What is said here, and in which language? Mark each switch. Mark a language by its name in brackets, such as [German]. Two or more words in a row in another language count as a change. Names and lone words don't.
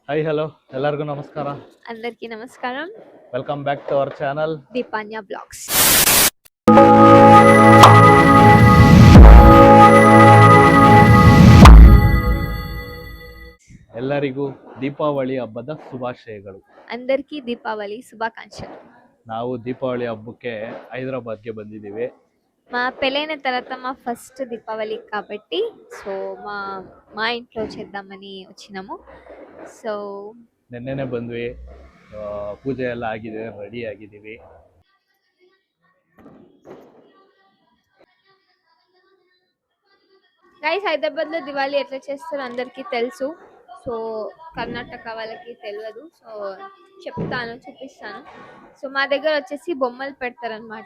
[Kannada] ಹಾಯ್ ಹಲೋ ಎಲ್ಲರಿಗೂ ನಮಸ್ಕಾರ. [Telugu] అందరికీ నమస్కారం. [English] welcome back to our channel [Telugu] దీపాన్య బ్లాగ్స్. [Kannada] ಎಲ್ಲರಿಗೂ ದೀಪಾವಳಿ ಹಬ್ಬದ ಶುಭಾಶಯಗಳು. [Telugu] అందరికీ దీపావళి శుభాకాంక్షలు. [Kannada] ನಾವು దీపావళి హబ్బಕ್ಕೆ హైదరాబాద్ಗೆ ಬಂದಿದ್ದೀವಿ. [Telugu] మా పెళ్ళైన తర్వాత మా ఫస్ట్ దీపావళి కాబట్టి సో మా ఇంట్లో చేద్దామని వచ్చినాము. సో [Kannada] ನಿನ್ನೆನೆ ಬಂದ್ವಿ, ಪೂಜೆ ಎಲ್ಲ ಆಗಿದೆ, ರೆಡಿ ಆಗಿದ್ದೀವಿ. [Telugu] గైస్ హైదరాబాద్లో దివాళీ ఎట్లా చేస్తారో అందరికీ తెలుసు. సో కర్ణాటక వాళ్ళకి తెలియదు. సో చెప్తాను, చూపిస్తాను. సో మా దగ్గర వచ్చేసి బొమ్మలు పెడతారనమాట.